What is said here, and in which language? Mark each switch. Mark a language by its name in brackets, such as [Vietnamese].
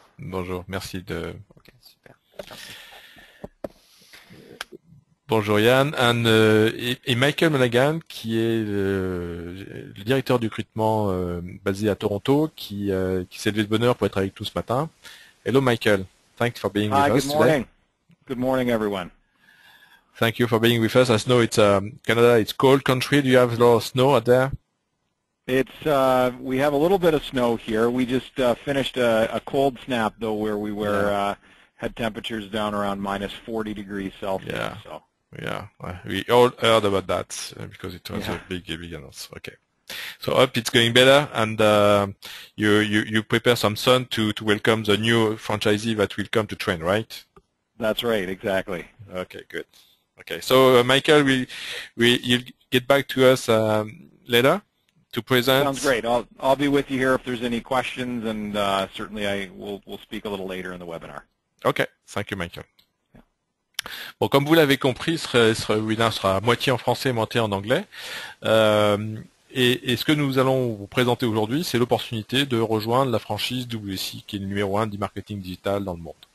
[French] Bonjour. Merci de. Ok, super. Merci. Bonjour Yann, et Michael Monaghan qui est le directeur du recrutement basé à Toronto qui s'est levé de bonne heure pour être avec nous ce matin. [English] Hello Michael, thanks for being with Hi, good us today. morning. Good morning, everyone. Thank you for being with us. I know it's Canada, it's cold country. Do you have a lot of snow out there? It's we have a little bit of snow here. We just finished a cold snap though, where we were had temperatures down around minus 40 degrees Celsius. Yeah. So Yeah, we all heard about that because it was a big announcement. Okay. So hope it's going better, and you prepare some sun to welcome the new franchisee that will come to train, right? that's right, exactly. Okay, good. Okay, so Michael, you'll get back to us later to present. Sounds great. I'll be with you here if there's any questions, and certainly we'll speak a little later in the webinar. Okay, thank you, Michael. [French] Bon, comme vous l'avez compris, ce webinaire sera à moitié en français, moitié en anglais. Et ce que nous allons vous présenter aujourd'hui, c'est l'opportunité de rejoindre la franchise WSI, qui est le numéro 1 du marketing digital dans le monde.